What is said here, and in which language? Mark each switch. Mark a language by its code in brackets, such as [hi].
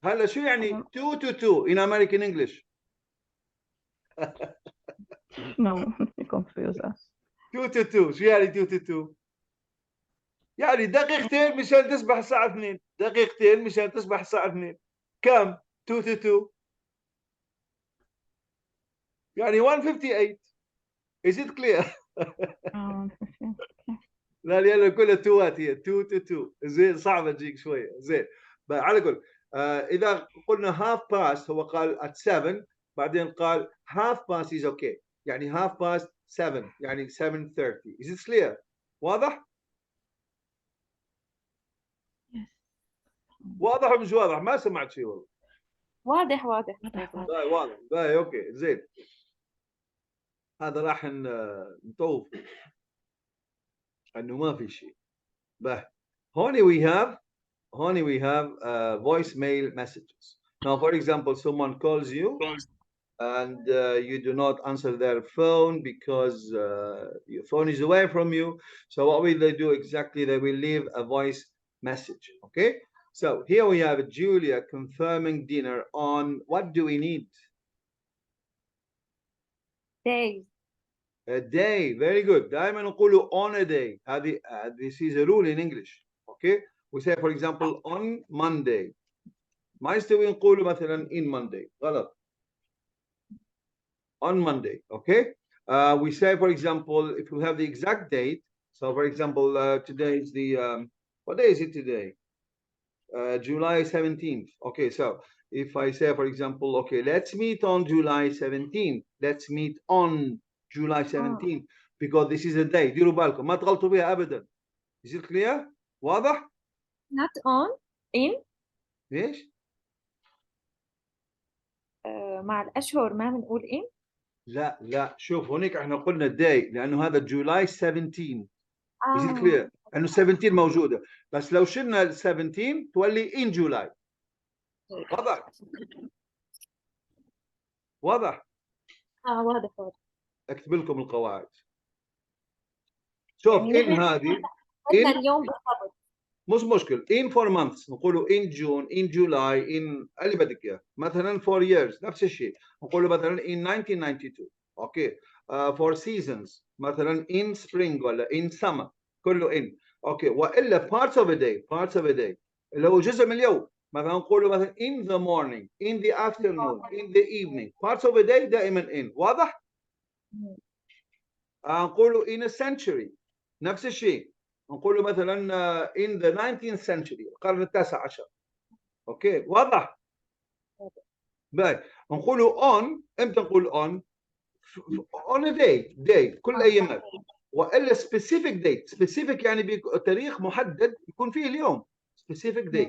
[ar] هلا شو يعني [en] 2 to 2 in American English؟ No, you confuse us. [ar] 2 to 2 شو يعني 2 to 2؟ يعني دقيقتين مشان تصبح الساعة 2. دقيقتين مشان تصبح الساعة 2. كم؟ 2 to 2 يعني 158. [en] Is it clear؟ [ar] لا يلا كلها توات هي 2 to 2 زين صعبة تجيك شوية زين على كل إذا قلنا half past هو قال at 7 بعدين قال half past is okay يعني half past 7 يعني 7:30. [en] Is it clear؟ [ar] واضح؟ واضح ولا مش واضح؟ ما سمعت شيء والله. واضح واضح. واضح باي اوكي زين. هذا راح نطوف انه ما في شيء. باي هوني [en] we have voicemail messages. Now for example someone calls you and you do not answer their phone because your phone is away from you. So what will they do exactly? They will leave a voice message. Okay, so here we have Julia confirming dinner on what do we need? Days. A day. Very good. [ar] دائما نقوله [en] on a day. هذه this is a rule in English. Okay, we say for example on Monday. [ar] ما يستوي نقوله مثلا in Monday. غلط. [en] On Monday. Okay, we say for example if we have the exact date. So for example today is the what day is it today? July 17th. Okay, so if I say for example okay let's meet on July 17th. Let's meet on July 17th because this is a day. [ar] ديروا بالكم ما تغلطوا بها ابدا. [en] Is it clear؟ [ar] واضح؟ [en] Not on. In. [ar] ليش؟ مع الأشهر ما بنقول in. لا شوف هونيك احنا قلنا day لانه هذا July 17. [en] Is it clear؟ [ar] انه 17 موجوده بس لو شلنا ال 17 تولي in July. واضح؟ واضح؟ واضح. اكتب لكم القواعد. شوف in هذه in اليوم بالضبط. مش مشكل in for months نقوله in June in July in اللي بدك اياه مثلا for years نفس الشيء نقوله مثلا in 1992 اوكي for seasons مثلا in spring ولا in summer كله in اوكي والا parts of a day اللي هو جزء من اليوم مثلا نقوله مثلا [en] in the morning in the afternoon in the evening [ar] parts of a day دائما in. واضح؟ نقوله in a century نفس الشيء نقوله مثلا [en] in the 19th century [ar] القرن التاسع عشر. اوكي واضح؟ باي نقوله on امتى نقول on a day كل ايامات والا specific date specific يعني تاريخ محدد يكون فيه اليوم specific